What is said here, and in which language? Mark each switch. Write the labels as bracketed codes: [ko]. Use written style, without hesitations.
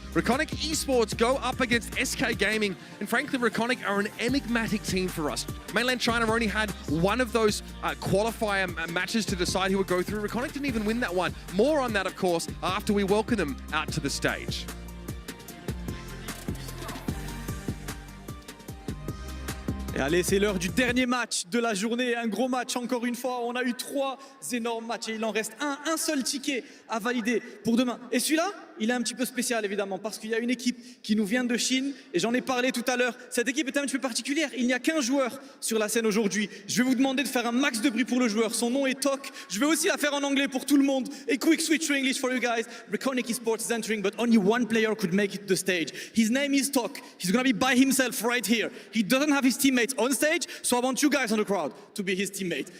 [en] Reconic Esports go up against SK Gaming, and frankly, Reconic are an enigmatic team for us. Mainland China only had one of those qualifier matches to decide who would go through. Reconic didn't even win that one. More on that, of course, after we welcome them out to the stage. [fr] Et allez, c'est l'heure du dernier match de la journée. Un gros match, encore une fois. On a eu 3 énormes matchs et il en reste un seul ticket à valider pour demain. Et celui-là, il est un petit peu spécial, évidemment, parce qu'il y a une équipe qui nous vient de Chine. Et j'en ai parlé tout à l'heure. Cette équipe est un petit peu particulière. Il n'y a qu'un joueur sur la scène aujourd'hui. Je vais vous demander de faire un max de bruit pour le joueur. Son nom est Tok. Je vais aussi la faire en anglais pour tout le monde. [en] A quick switch to English for you guys. Reconic Esports is entering, but only one player could make it to the stage. His name is Tok. He's going to be by himself right here. He doesn't have his teammates on stage, so I want you guys on the crowd to be his teammate.